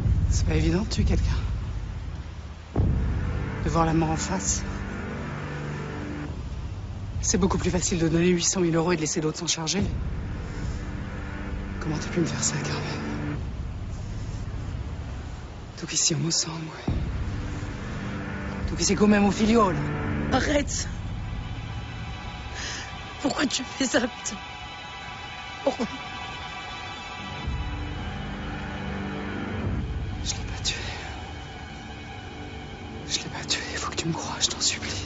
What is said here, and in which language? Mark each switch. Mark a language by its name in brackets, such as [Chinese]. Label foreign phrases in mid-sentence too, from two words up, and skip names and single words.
[French] C'est pas évident de tuer quelqu'un. De voir la mort en face. C'est beaucoup plus facile de donner 800 000 € et de laisser l'autre s'en charger. Comment t'as pu me faire ça, Carmen? [Italian] Tu che siamo sangue. Tu che sei come mon figliolo. [French] Arrête. Pourquoi tu fais ça, putain? Pourquoi? Je l'ai pas tué. Je l'ai pas tué. Il faut que tu me crois, je t'en supplie.